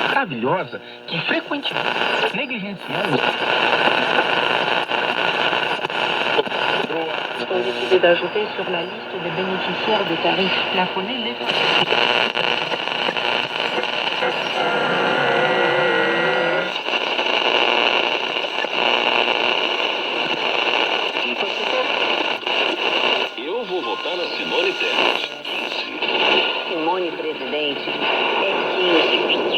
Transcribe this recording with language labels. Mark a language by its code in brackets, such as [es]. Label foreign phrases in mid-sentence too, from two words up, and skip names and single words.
[pt] maravilhosa que frequentemente negligenciamos. [fr] Sont décidés d'ajouter sur la liste des bénéficiaires des tarifs plafonnés les [pt] Eu vou votar na Simone Tebet. 15. Simone, presidente, é 15.